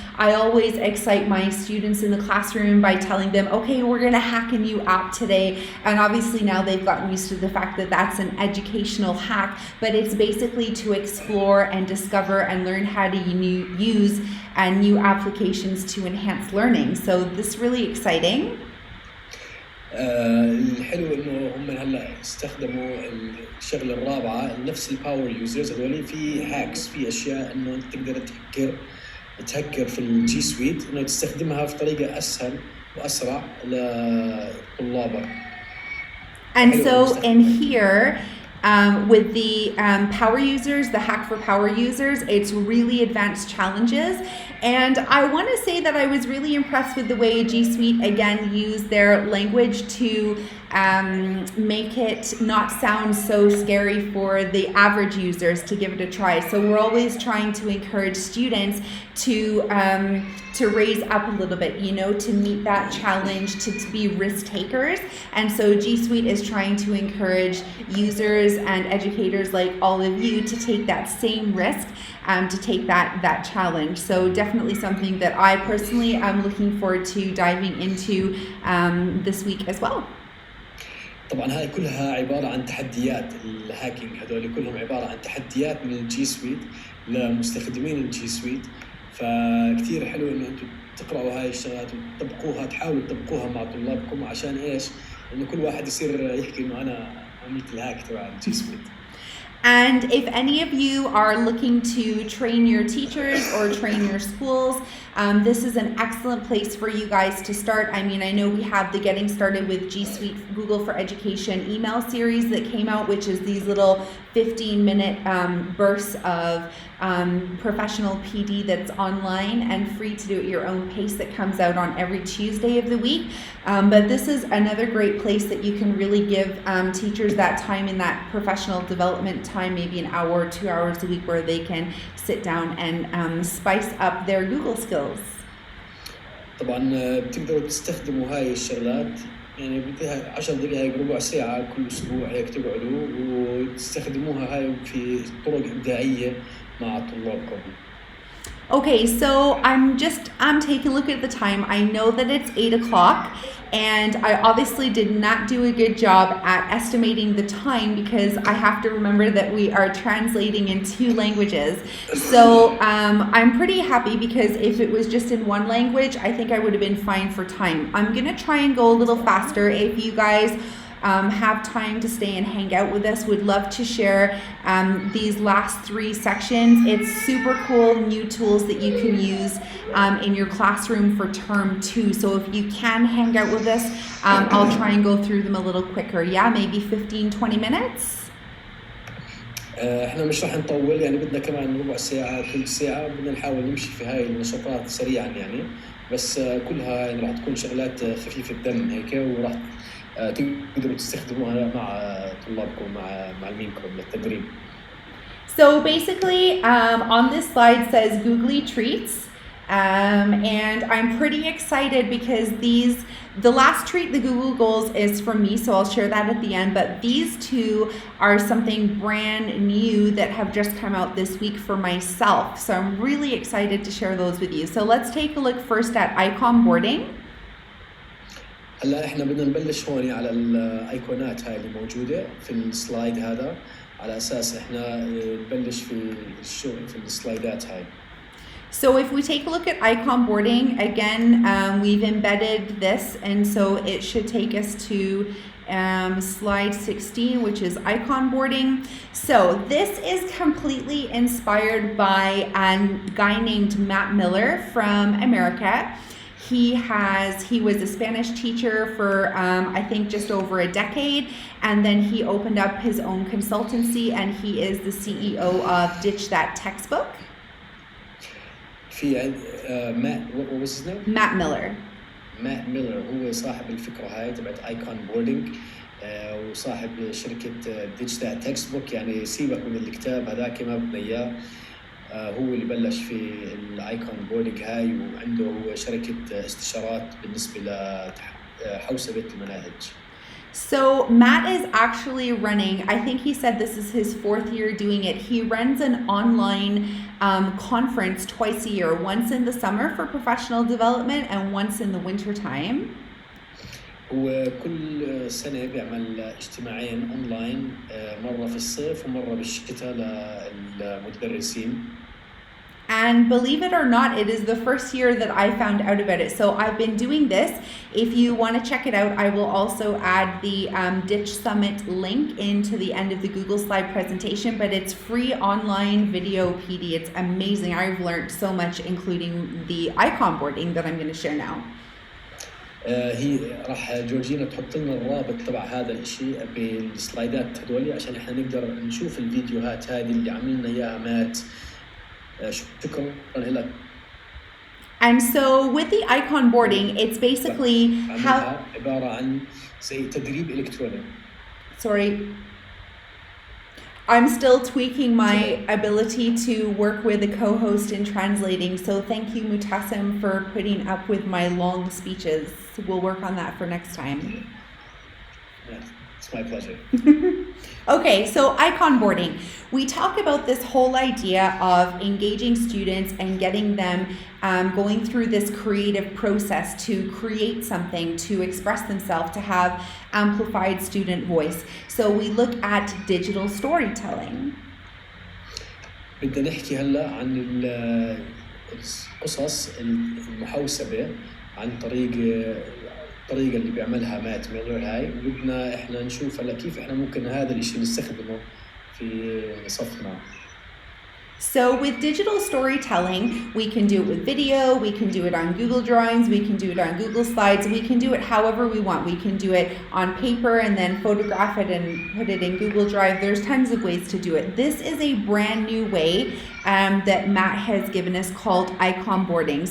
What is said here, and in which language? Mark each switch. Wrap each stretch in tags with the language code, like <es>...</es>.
<en>I always excite my students in the classroom by telling them, okay, we're going to hack a new app today. And obviously now they've gotten used to the fact that that's an educational hack, but it's basically to explore and discover and learn how to use new applications to enhance learning. So this is really exciting.</en> <ar>الحلو انه هم هلا استخدموا الشغله الرابعه نفس الباور يوزرز هذول في هاكس في اشياء انه انت تقدر تهكر في الجي سويت انه تستخدمها في طريقه اسهل واسرع لطلابك.</ar> <en>And so in here, with the power users, the hack for power users, it's really advanced challenges. And I want to say that I was really impressed with the way G Suite again used their language to make it not sound so scary for the average users to give it a try. So we're always trying to encourage students to raise up a little bit, you know, to meet that challenge, to be risk takers. And so G Suite is trying to encourage users and educators like all of you to take that same risk, to take that challenge. So definitely something that I personally am looking forward to diving into this week as well.</en> <ar>طبعا هاي كلها عبارة عن تحديات الهاكينج هذول كلهم عبارة عن تحديات من الجي سويت لمستخدمين الجي سويت فكتير حلو انه انتم تقرأوا هاي الشغلات وتطبقوها تحاولوا تطبقوها مع طلابكم عشان ايش؟ انه كل واحد يصير يحكي انه انا عملت الهاك تبع الجي سويت.</ar> <en>And if any of you are looking to train your teachers or train your schools, this is an excellent place for you guys to start. I mean, I know we have the Getting Started with G Suite Google for Education email series that came out, which is these little 15-minute bursts of professional PD that's online and free to do at your own pace that comes out on every Tuesday of the week. But this is another great place that you can really give teachers that time in that professional development time, maybe an hour or 2 hours a week, where they can sit down and spice up their Google skills.</en> <ar>طبعا بتقدروا تستخدموا هاي الشغلات يعني بدها 10 دقائق ربع ساعة كل أسبوع هيك تقعدوا وتستخدموها هاي في طرق إبداعية مع طلابكم.</ar> <en>Okay, so I'm taking a look at the time. I know that it's 8 o'clock, and I obviously did not do a good job at estimating the time because I have to remember that we are translating in 2 languages. So I'm pretty happy because if it was just in one language, I think I would have been fine for time. I'm gonna try and go a little faster. If you guys have time to stay and hang out with us, would love to share these last 3 sections. It's super cool new tools that you can use in your classroom for term 2. So if you can hang out with us, I'll try and go through them a little quicker. Yeah, maybe 15-20 minutes.</en> <ar>احنا مش راح نطول يعني بدنا كمان ربع ساعة ثلث ساعة بدنا نحاول نمشي في هاي النشاطات سريعا يعني بس كلها يعني راح تكون شغلات خفيفة الدم هيك وراح تقدروا تستخدموها مع طلابكم مع معلمينكم للتدريب.</ar> <en>So basically, on this slide says Googley-Treats, and I'm pretty excited because the last treat, the Google Goals, is from me, so I'll share that at the end, but these 2 are something brand new that have just come out this week for myself, so I'm really excited to share those with you. So let's take a look first at icon boarding.</en> <ar>هلا احنا بدنا نبلش هون على الايقونات هاي اللي موجوده في السلايد هذا على اساس احنا نبلش في الشغل في السلايدات هاي.</ar> <en>So if we take a look at icon boarding, again, we've embedded this, and so it should take us to slide 16, which is icon boarding. So this is completely inspired by a guy named Matt Miller from America. He was a Spanish teacher for I think just over a decade, and then he opened up his own consultancy, and he is the CEO of Ditch That Textbook.</en> <ar>في</ar> <en>what was his name? Matt Miller.</en> <ar>Matt Miller هو صاحب الفكرة هاي تبعت ايكون بوردينج وصاحب شركة Ditch That Textbook يعني سيبك من الكتاب هذاك ما بدنا اياه. هو اللي بلش في الايكون بوردينج هاي وعنده هو شركة استشارات بالنسبة لحوسبة المناهج.</ar> <en>So Matt is actually running, I think he said this is his 4th year doing it. He runs an online conference twice a year, once in the summer for professional development and once in the winter time.</en> <ar>وكل سنة بيعمل اجتماعين أونلاين مرة في الصيف ومرة بالشتاء للمدرسين.</ar> <en>And believe it or not, it is the first year that I found out about it. So I've been doing this. If you want to check it out, I will also add the Ditch Summit link into the end of the Google slide presentation, but it's free online video PD. It's amazing. I've learned so much, including the icon boarding that I'm going to share now.</en> <ar>هي راح جورجينا تحط لنا الرابط تبع هذا الشيء بالسلايدات هذولي عشان احنا نقدر نشوف الفيديوهات هذه اللي عملنا اياها مات. شكرا لك.</ar> <en>And so with the icon boarding, it's basically how</en> <ar>عبارة عن زي تدريب إلكتروني.</ar> <en>Sorry. I'm still tweaking my ability to work with a co-host in translating. So thank you, Mutassim, for putting up with my long speeches. We'll work on that for next time. Yeah, it's my pleasure. Okay, so icon boarding. We talk about this whole idea of engaging students and getting them going through this creative process to create something, to express themselves, to have amplified student voice. So we look at digital storytelling.</en> <ar>بدنا نحكي هلا عن القصص المحوسبة عن الطريقة اللي بيعملها مات ميلر هاي، وبدنا احنا نشوف هلا كيف احنا ممكن هذا الاشي نستخدمه في صفنا.</ar> <en>So with digital storytelling, we can do it with video, we can do it on Google Drawings, we can do it on Google Slides, we can do it however we want. We can do it on paper and then photograph it and put it in Google Drive. There's tons of ways to do it. This is a brand new way that Matt has given us called icon boarding.</en>